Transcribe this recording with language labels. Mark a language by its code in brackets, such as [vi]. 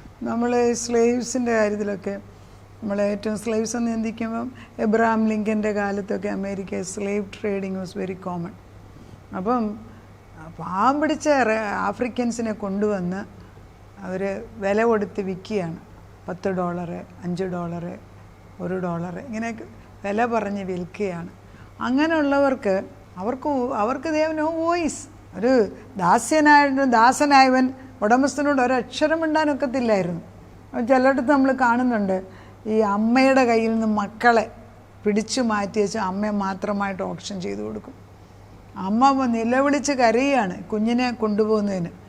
[ml] നമ്മൾ സ്ലേവ്സിൻ്റെ കാര്യത്തിലൊക്കെ നമ്മൾ ഏറ്റവും സ്ലേവ്സ് എന്ന് ചിന്തിക്കുമ്പം എബ്രഹാം ലിങ്കൻ്റെ കാലത്തൊക്കെ America [en] Slave trading was very common. [ml] അപ്പം പാവം പിടിച്ച ആഫ്രിക്കൻസിനെ കൊണ്ടുവന്ന് അവർ വില കൊടുത്ത് വിൽക്കുകയാണ്. $10, $5, $1 ഇങ്ങനെയൊക്കെ വില പറഞ്ഞ് വിൽക്കുകയാണ്. അങ്ങനെയുള്ളവർക്ക് അവർക്ക് [en] they have no voice. [ml] ഒരു ദാസനായവൻ ഉടമസ്ഥനോട് ഒരക്ഷരം മിണ്ടാനൊക്കത്തില്ലായിരുന്നു. ചിലയിടത്ത് നമ്മൾ കാണുന്നുണ്ട്, ഈ അമ്മയുടെ കയ്യിൽ നിന്ന് മക്കളെ പിടിച്ചു മാറ്റി വെച്ച് അമ്മയെ മാത്രമായിട്ട് ഓപ്ഷൻ ചെയ്ത് കൊടുക്കും. അമ്മ നിലവിളിച്ച് കരയുകയാണ് കുഞ്ഞിനെ കൊണ്ടുപോകുന്നതിന്.